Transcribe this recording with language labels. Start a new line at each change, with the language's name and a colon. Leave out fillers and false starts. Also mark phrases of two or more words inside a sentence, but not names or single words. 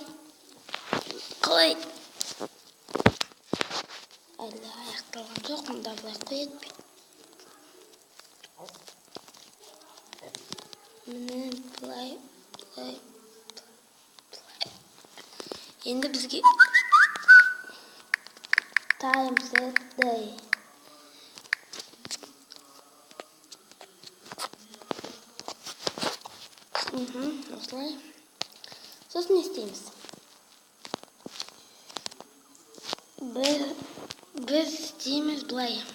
Kazakh: Қалай? Әлі аяқталған жоқ. Мында бұлай қойды. Міне бұлай. Енді бізге
English: time set day.
Kazakh: Осылай. Сосын не істейміз? Біз істейміз былай.